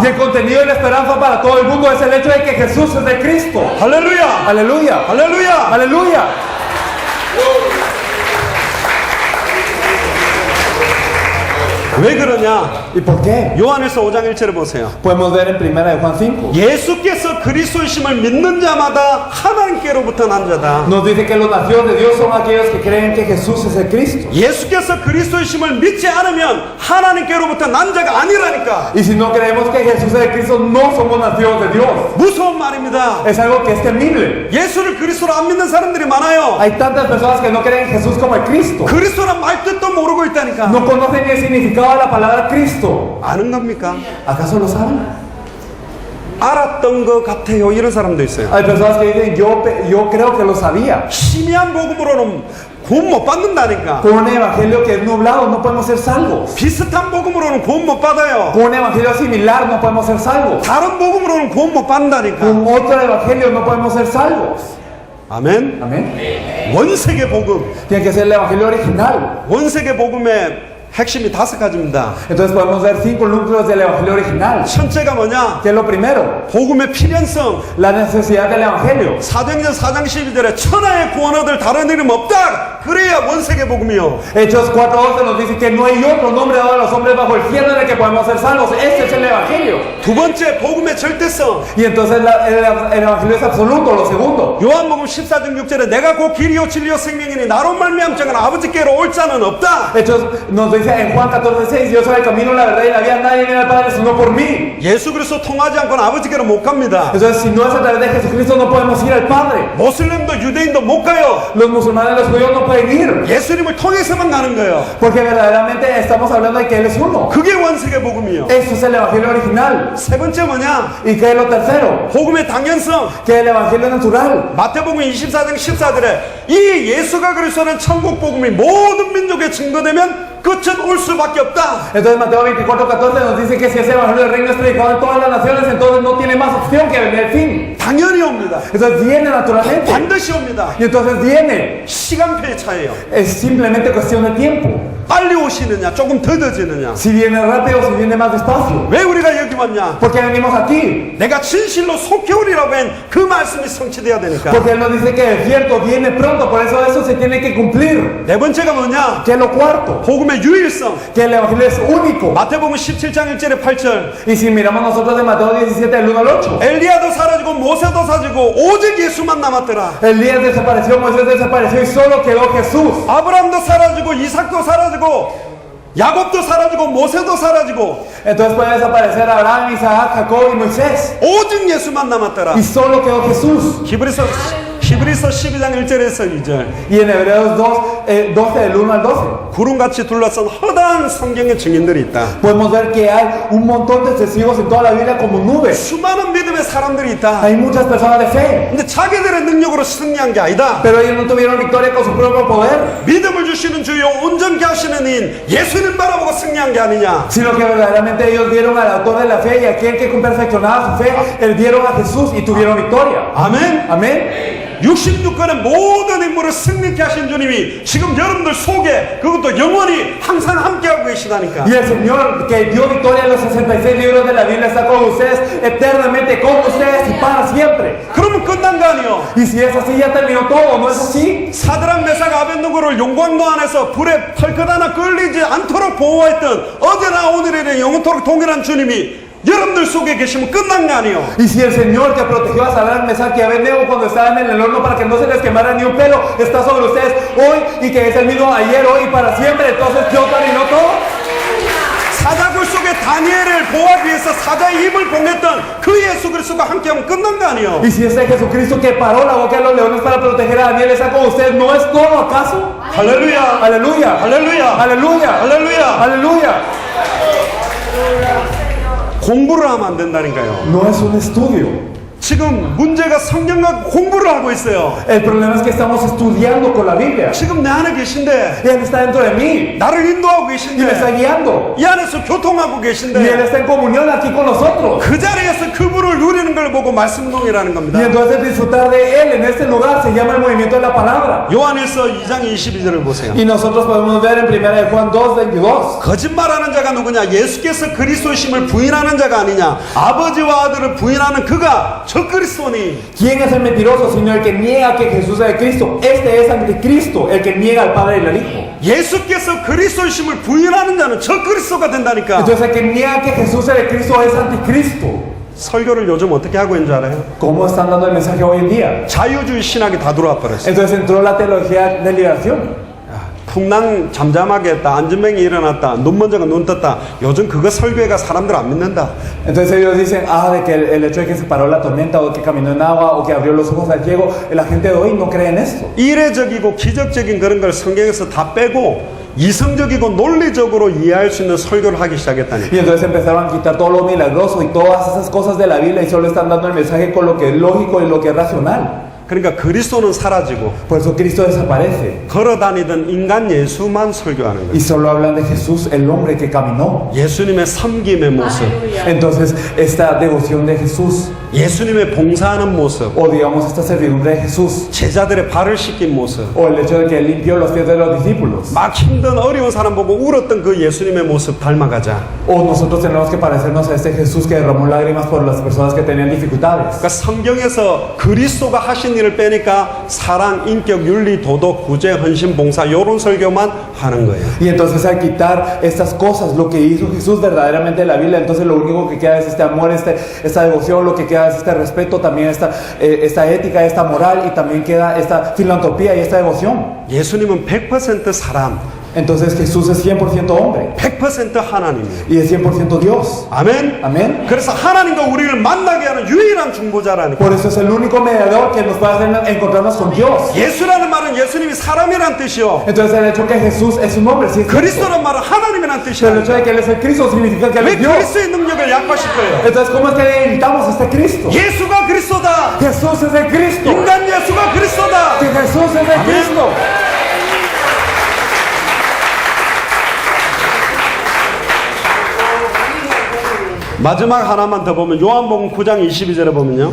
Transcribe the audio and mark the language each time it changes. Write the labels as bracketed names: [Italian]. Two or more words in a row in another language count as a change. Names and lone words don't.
[Spanish] Y el contenido y la esperanza para todo el mundo es el hecho de que Jesús es el Cristo. [Korean] 할렐루야. [Spanish] Aleluya. [Korean] 할렐루야. [Spanish] Aleluya. [Korean] 왜 그러냐? [Spanish] ¿Y por qué? [Korean] 요한에서 5장 1절을 보세요. [Spanish] Podemos ver en 1 de Juan 5. [Korean] 예수께서 그리스도이심을 믿는 자마다 하나님께로부터 난 자다. [Spanish] Nos dice que los nacidos de Dios son aquellos que creen que Jesús es el Cristo. [Korean] 예수께서 그리스도이심을 믿지 않으면 하나님께로부터 난 자가 아니라니까. [Spanish] Y si no creemos que Jesús es el Cristo, no somos nacidos de Dios. [Korean] 무서운 말입니다. [Spanish] Es algo que es temible. [Korean] 예수를 그리스도로 안 믿는 사람들이 많아요. [Spanish] Hay tantas personas que no creen en Jesús como el Cristo. [Korean] 그리스도란 말뜻도 모르고 있다니까. [Spanish] No conocen ni el significado de la palabra Cristo. [Korean] 아는 겁니까? [Spanish] ¿Acaso lo saben? [Korean] 알았던 것 같아요. 이런 사람도 있어요. [Spanish] Hay personas que dicen, yo creo que lo sabía. [Korean] 희미한 복음으로는 구원 못 받는다니까. [Spanish] Con un evangelio que es nublado no podemos ser salvos. [Korean] 비슷한 복음으로는 구원 못 받아요. [Spanish] Con un evangelio similar no podemos ser salvos. [Korean] 다른 복음으로는 구원 못 받는다니까. [Spanish] Con otro evangelio no podemos ser salvos. [Korean] 아멘. [Spanish] Amén. [Korean] 원세계 복음. [Spanish] Tiene que ser el evangelio original. [Korean] 원세계 복음의 핵심이 5가지입니다. [Spanish] Entonces podemos ver 5 núcleos del evangelio original. [Korean] 첫째가 뭐냐? [Spanish] ¿Qué es lo primero? [Korean] 복음의 필연성. [Spanish] La necesidad del evangelio. [Korean] 사도행전 4장 12절에 천하의 구원 얻을 다른 이름 없다. 그래야 원세계 복음이요. [Spanish] Hechos 4:12 nos dice que no hay otro nombre dado a los hombres bajo el cielo en el que podemos ser salvos. Este es el evangelio. [Korean] 두 번째 복음의 절대성. [Spanish] Y entonces el evangelio es absoluto. Lo segundo. [Korean] 요한복음 14장 6절에 내가 곧 길이요 진리요 생명이니 나로 말미암지 않고는 아버지께로 올 자는 없다. [Spanish] Hechos nos dice en Juan 14:6, yo soy el camino, la verdad y la vida, nadie viene al Padre sino por mí. [Korean] 예수 그리스도 통하지 않고는 아버지께로 못 갑니다. [Spanish] Entonces si no es a través de Jesucristo no podemos ir al Padre. [Korean] 모슬림도 유대인도 못 가요. [Spanish] Los musulmanes y los judíos no pueden ir. [Korean] 예수님을 통해서만 가는 거예요. [Spanish] Porque verdaderamente estamos hablando de que Él es uno. [Korean] 그게 원세계 복음이요. [Spanish] Eso es el evangelio original. [Korean] 세 번째 뭐냐? [Spanish] ¿Y qué es lo tercero? [Korean] 복음의 당연성. [Spanish] Que es el evangelio natural. [Korean] 마태복음 24장 14절에 이 예수가 그리스도는 천국 복음이 모든 민족에 증거되면 끝은 올 수밖에 없다. [Spanish] Entonces Mateo 24:14 nos dice que si ese evangelio del reino es predicado en todas las naciones, entonces no tiene más opción que venir el fin. [Korean] 당연히 옵니다. [Spanish] Entonces viene naturalmente. [Korean] 반드시 옵니다. [Spanish] Y entonces viene. [Korean] 시간표의 차이예요. [Spanish] Es simplemente cuestión de tiempo. [Korean] 빨리 오시느냐 조금 더뎌지느냐. [Spanish] Si viene rápido, si viene más despacio. [Korean] 왜 우리가 여기 왔냐? [Spanish] ¿Por qué venimos aquí? [Korean] 내가 진실로 속히 오리라고 한 그 말씀이 성취돼야 되니까. [Spanish] Porque Él nos dice que es cierto, viene pronto, por eso se tiene que cumplir. [Korean] 네 번째가 뭐냐? [Spanish] ¿Qué es lo cuarto? [Korean] 복음의 유일성. [Spanish] Que el evangelio es único. [Korean] 마태복음 17장 1절에 8절. [Spanish] Y si miramos nosotros en Mateo 17, del 1 al 8. [Korean] 엘리야도 사라지고 모세도 사라지고 오직 예수만 남았더라. [Spanish] Elías desapareció, Moisés desapareció y solo quedó Jesús. [Korean] 아브라함도 사라지고 이삭도 사라지고 야곱도 사라지고 모세도 사라지고 [Spanish] Entonces puede desaparecer Abraham, Isaac, Jacob y Moisés. [Korean] 오직 예수만 남았더라. [Spanish] Y solo quedó Jesús. [Korean] 히브리서 12장 1절에서 2절. [Spanish] Y en Hebreos 12, del 1 al 12. [Korean] 구름같이 둘러싼 허다한 성경의 증인들이 있다. [Spanish] Podemos ver que hay un montón de testigos en toda la Biblia como nubes. [Korean] 수많은 믿음의 사람들이 있다. [Spanish] Hay muchas personas de fe. [Korean] 근데 자기들의 능력으로 승리한 게 아니다. [Spanish] Pero ellos no tuvieron victoria con su propio poder. [Korean] 믿음을 주시는 주요 온전케 하시는 이인 예수님 바라보고 승리한 게 아니냐. [Spanish] Sino que verdaderamente ellos vieron al autor de la fe y aquel que perfeccionaba su fe, él vieron a Jesús y tuvieron victoria. [Korean] 아멘. [Spanish] Amén. [Korean] 66권의 모든 인물을 승리케 하신 주님이 지금 여러분들 속에 그것도 영원히 항상 함께하고 계시다니까. [Spanish] Y el Señor que dio victoria en los 66 libros de la Biblia está con ustedes eternamente, con ustedes y para siempre. [Korean] 그러면 끝난 거 아니요? [Spanish] Y si es así ya terminó todo, ¿no es así? [Korean] 사드락 메삭 아벤노고를 용광로 안에서 불에 털끝 하나 끌리지 않도록 보호했던 어제나 오늘이나 영원토록 동일한 주님이 여러분들 속에 계시면 끝난 거 아니요? [Spanish] Y si el Señor que protegió a Sadrach, Mesach y Abednego cuando estaban en el horno para que no se les quemara ni un pelo, está sobre ustedes hoy y que es el mismo ayer, hoy y para siempre, entonces ¿qué terminó todo? [Korean] 사자굴 속에 다니엘을 보호하기 위해서 사자의 입을 봉했던 그 예수 그리스도가 함께하면 끝난 거 아니요? [Spanish] Y si ese Jesucristo que paró la boca de los leones para proteger a Daniel está con ustedes, ¿no es todo acaso? [Korean] 할렐루야. [Spanish] Aleluya, [Korean] 할렐루야. [Spanish] aleluya, [Korean] 할렐루야. [Spanish] aleluya. [Korean] 공부를 하면 안 된다니까요. [Spanish] No es un estudio. [Korean] 지금 문제가 성경과 공부를 하고 있어요. [Spanish] El problema es que estamos estudiando con la Biblia. [Korean] 지금 내 안에 계신데 [Spanish] Y Él está dentro de mí [Korean] 나를 인도하고 [Spanish] y me está [Korean] 계신데 [Spanish] guiando. [Korean] 이 안에서 교통하고 [Spanish] Y Él [Korean] 계신데 [Spanish] está en comunión aquí con nosotros. [Korean] 그 자리에서 그분을 누리는 걸 보고 말씀동이라는 겁니다. [Spanish] Y entonces disfrutar de Él en este lugar se llama el movimiento de la palabra. [Korean] 요한일서 2장 22절을 보세요. [Spanish] Y nosotros podemos ver en 1 Juan 2:22. [Korean] 거짓말하는 자가 누구냐? 예수께서 그리스도심을 부인하는 자가 아니냐? 아버지와 아들을 부인하는 그가 저 그리스도니. [Spanish] ¿Quién es el mentiroso sino el que niega que Jesús es el Cristo? Este es anticristo, el que niega al Padre y al Hijo. [Korean] 예수께서 그리스도심을 부인하는 자는 저 그리스도가 된다니까. [Spanish] Entonces el que niega que Jesús es el Cristo es anticristo. [Korean] 설교를 요즘 어떻게 하고 있는 줄 알아요? [Spanish] ¿Cómo están dando el mensaje hoy en día? [Korean] 자유주의 신학이 다 들어와 버렸어요. [Spanish] Entonces entró la teología de liberación. [Korean] 풍랑 잠잠하게 했다, 안전뱅이 일어났다, 눈 먼저가 눈 떴다. 요즘 그거 설교회가 사람들 안 믿는다. [Spanish] Entonces ellos dicen, de que el hecho de que se paró la tormenta o que caminó en agua o que abrió los ojos al ciego, la gente de hoy no cree en esto. [Korean] 이례적이고 기적적인 그런 걸 성경에서 다 빼고 이성적이고 논리적으로 이해할 수 있는 설교를 하기 시작했다니. [Spanish] Y entonces empezaron a quitar todo lo milagroso y todas esas cosas de la Biblia y solo están dando el mensaje con lo que es lógico y lo que es racional. [Korean] 그러니까 그리스도는 사라지고 [Spanish] Por eso Cristo desaparece. [Korean] 걸어다니던 인간 예수만 설교하는 [Spanish] Y [Korean] 거예요. [Spanish] solo hablan de Jesús, el hombre que caminó. [Korean] 예수님의 섬김의 모습, [Spanish] Aleluya. Entonces, esta devoción de Jesús, [Korean] 예수님의 봉사하는 모습, [Spanish] o digamos esta servidumbre de Jesús, [Korean] 제자들의 발을 씻긴 모습, [Spanish] o el hecho de que él limpió los pies de los discípulos, [Korean] 막 힘든 어려운 사람 보고 울었던 그 예수님의 모습 닮아가자. [Spanish] o nosotros tenemos que parecernos a este Jesús que derramó lágrimas por las personas que tenían dificultades. [Korean] 그러니까 성경에서 그리스도가 하신 일을 빼니까 사랑, 인격, 윤리, 도덕, 구제, 헌신, 봉사 이런 설교만 하는 거예요. [Spanish] Y entonces al quitar estas cosas, lo que hizo Jesús verdaderamente en la Biblia, entonces lo único que queda es este amor, esta devoción, lo que queda es este respeto, también esta ética, esta moral, y también queda esta filantropía y esta devoción. [Korean] 예수님은 100% 사람, [Spanish] Entonces Jesús es 100% hombre [Korean] 100% 하나님이에요. [Spanish] y es 100% Dios. [Korean] 아멘. [Spanish] Amén. [Korean] 그래서 하나님과 우리를 만나게 하는 유일한 중보자라니까. [Spanish] Por eso es el único mediador que nos puede hacer encontrarnos con Dios. [Korean] 예수라는 말은 예수님이 사람이란 뜻이요. [Spanish] Entonces el hecho que Jesús es un hombre, sí es Cristo. [Korean] 그리스도란 말은 하나님이란 [Spanish] Pero el hecho [Korean] 뜻이야. [Spanish] de que Él es el Cristo significa que Él [Korean] 왜 [Spanish] es Dios. [Korean] 그리스도의 능력을 약화시킬 거예요? [Spanish] Entonces, ¿cómo es que necesitamos a este Cristo? [Korean] 예수가 그리스도다. [Spanish] Jesús es el Cristo. [Korean] 인간 예수가 그리스도다. [Spanish] Que Jesús es el Cristo. [Korean] 마지막 하나만 더 보면 요한복음 9장 22절에 보면요.